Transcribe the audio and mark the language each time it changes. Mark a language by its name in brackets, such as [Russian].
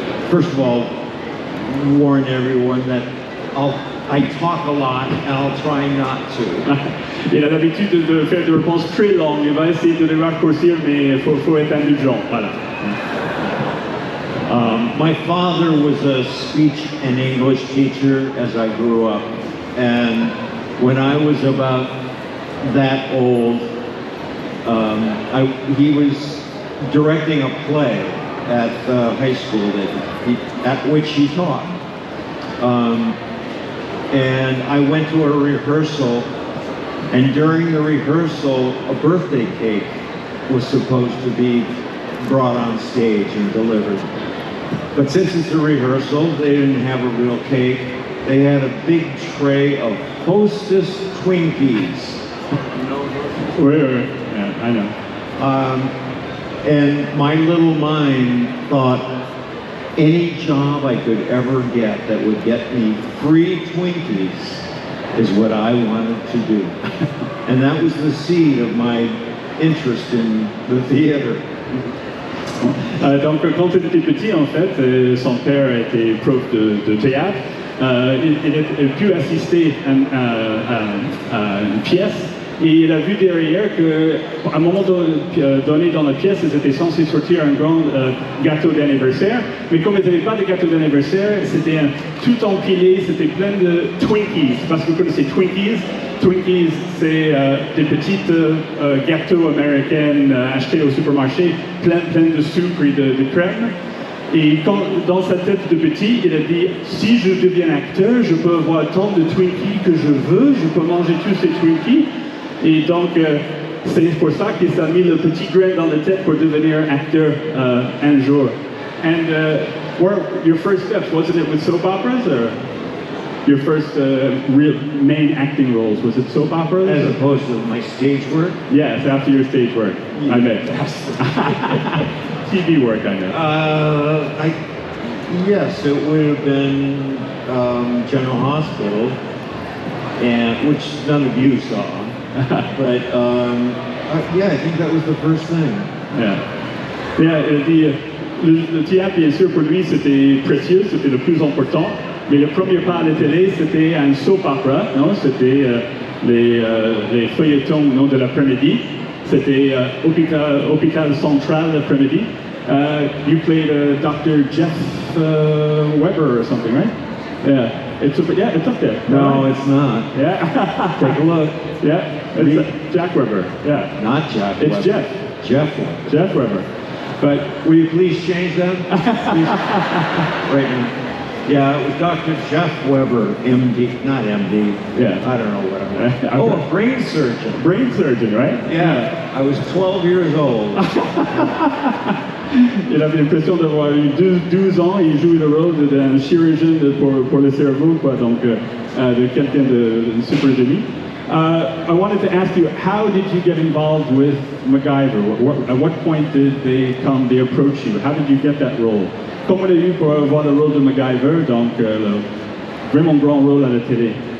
[English] First of all, warn everyone that I talk a lot and I'll try not to. [French] Il a l'habitude de faire des réponses très longues. Il va essayer de les raccourcir, mais il faut être indulgent. Voilà. [English] My father was a speech and English teacher as I grew up, and when I was about that old, he was directing a play at high school at which he taught. And I went to a rehearsal, and during the rehearsal, a birthday cake was supposed to be brought on stage and delivered. But since it's a rehearsal, they didn't have a real cake. They had a big tray of Hostess Twinkies. Oui. Yeah, I know. And my little mind thought, any job I could ever get that would get me free Twinkies is what I wanted to do. And that was the seed of my interest in the theater. [French] Donc quand il était petit, en fait, son père était prof de théâtre. Il a pu assister à une pièce et il a vu derrière qu'à un moment donné dans la pièce, ils étaient censés sortir un grand gâteau d'anniversaire, mais comme ils n'avaient pas de gâteau d'anniversaire, c'était tout empilé, c'était plein de Twinkies, parce que vous connaissez Twinkies. Twinkies, c'est des petites gâteaux américains achetés au supermarché, plein de sucre et de crème. Et dans sa tête de petit, il a dit, si je deviens acteur, je peux avoir tant de Twinkies que je veux, je peux manger tous ces Twinkies. Et donc, c'est pour ça qu'il s'est mis le petit grain dans la tête pour devenir acteur un jour. [English] And what your first steps, wasn't it with soap operas, or your first real main acting roles, was it soap operas? As opposed to my stage work? Yes, after your stage work, I bet. TV work, I know. Yes, it would have been General Hospital, which none of you saw. But yeah, I think that was the first thing. Yeah. [French] Le théâtre, bien sûr, pour lui, c'était précieux, c'était le plus important. Mais le premier pas à la télé, c'était un soap opera, non? C'était les feuilletons, non, de l'après-midi. C'était hôpital central l'après-midi. [English] You played Dr. Jeff Weber or something, right? Yeah. It's up there. No, it's not. Yeah. Take a look. Yeah. It's Jack Weber. Yeah. Not Jack It's Weber. Jeff. Jeff Weber. Jeff Weber. But will you please change that? Please. Right now. Yeah, it was Dr. Jeff Weber, MD, not MD. Yeah. I don't know what I'm. Oh, a brain surgeon. Brain surgeon, right? Yeah. I was 12 years old. [French] Il avait l'impression d'avoir eu 12 ans et il jouait le rôle d'un chirurgien pour le cerveau, quoi, donc de quelqu'un de super génie. [English] I wanted to ask you, how did you get involved with MacGyver? At what point did they approach you? How did you get that role? [French] Comment avez-vous eu pour avoir le rôle de MacGyver, donc le vraiment grand rôle à la télé?